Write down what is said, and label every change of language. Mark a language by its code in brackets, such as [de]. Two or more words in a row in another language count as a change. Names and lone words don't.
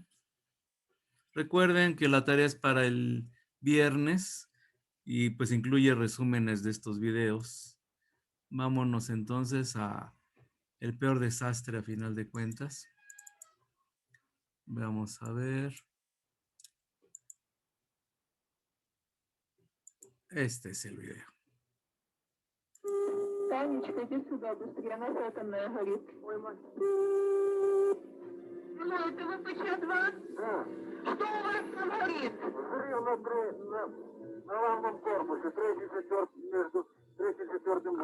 [es] Recuerden que la tarea es para el viernes y pues incluye resúmenes de estos videos. Vámonos entonces a el peor desastre a final de cuentas. Vamos a ver. Este es el video. [ru] Танечка, иди сюда быстрее, она атомная горит. Ой, мать. Ну, это ВПЧ-2? Да. Что у вас там горит? Горел на главном корпусе, третий, четвертый, между третьим и четвертым.